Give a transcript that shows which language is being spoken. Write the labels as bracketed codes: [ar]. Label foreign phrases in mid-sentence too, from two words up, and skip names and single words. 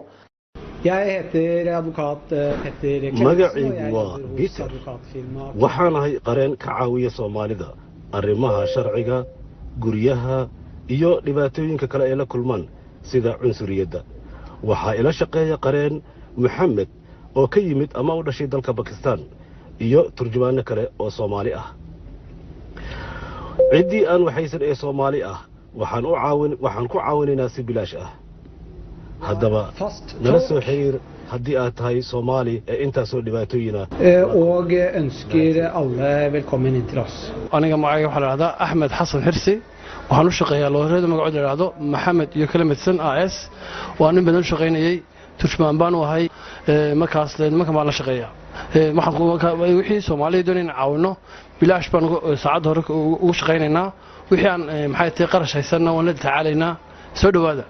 [so] magacaygu waa Peter waxaan ahay qareen ka caawiya Soomaalida arrimaha sharciga guryaha iyo dhibaatooyinka kale ee la kulmaan sida cunsuriyadda waxaa ila shaqeeya qareen Maxamed oo ka yimid ama u dhashay dalka Pakistan iyo turjumaano kale oo Soomaali ah cidii aan waxaysan ee Soomaali ah waxaan ku caawinaynaa si bilaash ah haddaba nala soo xiriir haddii aad tahay Soomaali ee intaasoo dhibaatooyin ah [no] og ønsker alle velkommen inn til oss. [so] aniga magacayga waxaa la yidhahdaa Axmed Xasan Xirsi waxaan u shaqeeyaa looreeda magacood la yidhaahdo Maxamed iyo kala midsan AS waa nin badan u shaqaynayay turjumaan baan u ahay markaas nimanka baan la shaqeeyaa waxaan wixii Soomaaliya doonayna caawino bilaash baan saacad hore ugu shaqaynaynaa wixii aan maxay tahay qarash haysanna waan la tacaalaynaa soo dhawaada